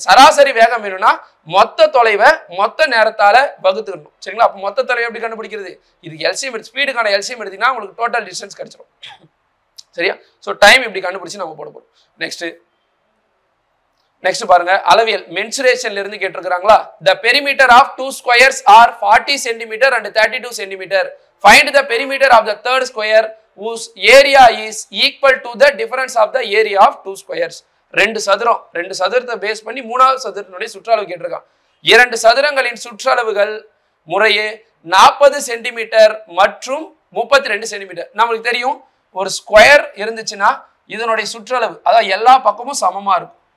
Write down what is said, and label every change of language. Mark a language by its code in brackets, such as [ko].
[ta] சராசரி வேகம் வேணும்னா மொத்த தொலைவை மொத்த நேரத்தால வகுத்துக்கணும். சரிங்களா? அப்போ மொத்த தொலைவை எப்படி கண்டுபிடிக்கிறது? இது எல்சிஎம் ஸ்பீடுக்கான எல்சிஎம் எடுத்தீங்கன்னா உங்களுக்கு டோட்டல் டிஸ்டன்ஸ் கிடைச்சிடும். சரியா? ஸோ டைம் இப்படி கண்டுபிடிச்சு நம்ம போட போறோம். நெக்ஸ்ட் பாருங்க, அளவியல் மென்சுரேஷன்ல இருந்து கேட்டிருக்காங்களா? [en] The perimeter of two squares are 40 cm and 32 cm. Find the perimeter of the third square whose area is equal to the difference of the area of two squares. [ta] ரெண்டு சதுரத்தை பேஸ் பண்ணி மூணாவது சதுரத்தினுடைய சுற்றளவு கேட்டிருக்கான். இரண்டு சதுரங்களின் சுற்றளவுகள் முறையே 40 சென்டிமீட்டர் மற்றும் 32 centimetre. நம்மளுக்கு தெரியும் ஒரு ஸ்கொயர் இருந்துச்சுன்னா இதனுடைய சுற்றளவு அதாவது எல்லா பக்கமும் சமமா இருக்கும்.